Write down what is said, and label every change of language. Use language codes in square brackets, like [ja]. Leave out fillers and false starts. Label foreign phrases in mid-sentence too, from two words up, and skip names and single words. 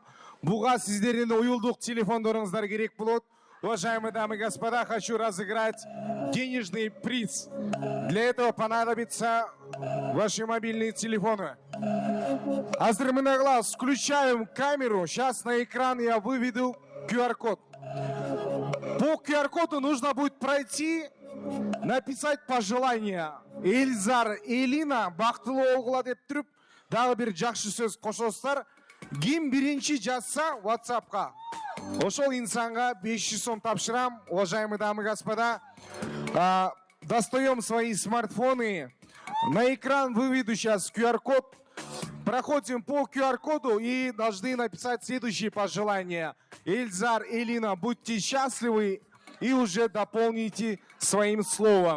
[ky] Буга сиздердин уюлдук телефондоруңуздар керек болот. [ru] Уважаемые дамы и господа, хочу разыграть денежный приз. Для этого понадобится ваши мобильные телефоны. [ky] Азыр мына [ru] глаз, включаем камеру. Сейчас на экран я выведу QR-код. По QR-коду нужно будет пройти, написать пожелание. [ky] Эльзар, Элина, бактылуу болгула деп туруп, дагы бир жакшы сөз кошосуздар. Ким биринчи жазса WhatsApp-ка, ошол инсанга 500 сом тапшырам. [ru] Уважаемые дамы и господа, достаем свои смартфоны. На экран выведу сейчас QR-код. Проходим по QR-коду и должны написать следующие пожелания. Эльзар, Элина, будьте счастливы и уже дополните своим словом.